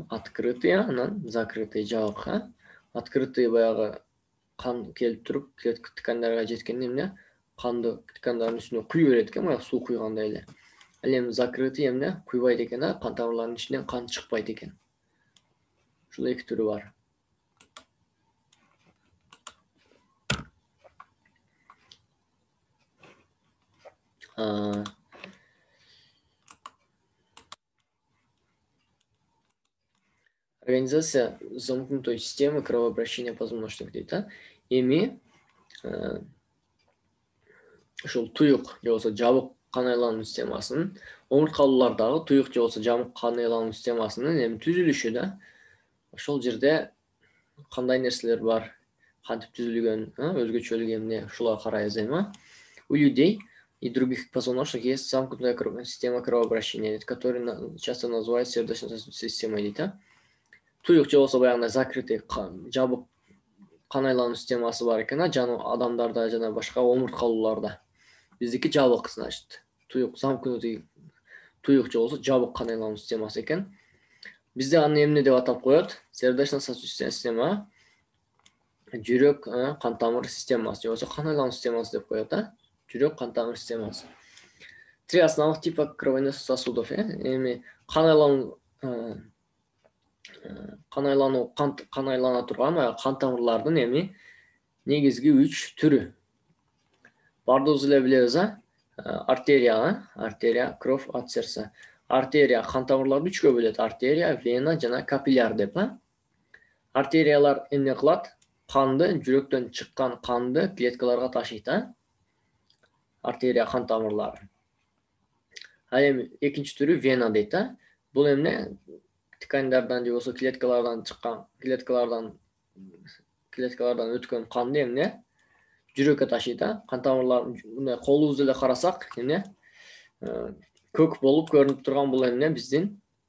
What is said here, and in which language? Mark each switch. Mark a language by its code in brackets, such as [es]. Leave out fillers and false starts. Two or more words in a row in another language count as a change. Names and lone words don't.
[ky] Открытый, анан закрытый жабык. Открытый баягы кан келип туруп, клетка ткандарга жеткенде эмне канды ткандардын үстүнө куй берет экен, баягы суу куйгандай эле. Ал эми закрытый эмне куйбайт экен, кан тамырларынын ичинен кан чыкпайт экен. Ушул эки түрү бар. [ru] Организация замкнутой системы кровообращения позвоночных дейт. [ky] Эми ушул туюк же болбосо жабык кан айлануу системасынын омурткалуулардагы туюк же болбосо жабык кан айлануу системасынын эми түзүлүшү да. Ошол жерде кандай нерселер бар, кантип түзүлгөн, өзгөчөлүгү эмне, ушуга карайбыз эми. [ru] У людей и других позвоночных есть замкнутая система кровообращения, которая часто называют сердечно-сосудистой системой дейт. [ky] Туюк же болбосо баягындай закрытый жабык кан айлануу системасы бар экен, адамдарда жана башка омурткалууларда. Биздики жабык, значит. Туюк замкнутый туюк же болбосо жабык кан айлануу системасы экен. Бизде аны эмне деп атап коет? [ru] Сердечно-сосудистая система, [ky] жүрөк кан тамыр системасы же болбосо кан айлануу системасы деп коет, Жүрөк кан тамыр системасы. [ru] Три основных типа кровеносных сосудов. [ky] Эми кан айлана турган кан тамырлардын эми негизги 3 түрү. Бардыгыбыз эле билебиз, артерия, [ru] кровь от сердца. [ky] Артерия кан тамырларды 3кө бөлөт: артерия, вена жана капилляр деп. Артериялар эмне кылат? Канды, жүрөктөн чыккан канды клеткаларга ташыйт, Артерия кан тамырлары. Ал эми экинчи түрү вена дейт, Бул эмне ткандардан же болбосо клеткалардан чыккан, клеткалардан өткөн канды эмне жүрөккө ташыйт, Кан тамырлар мындай колубуз эле карасак, эмне көк болуп көрүнүп турган бул эмне биздин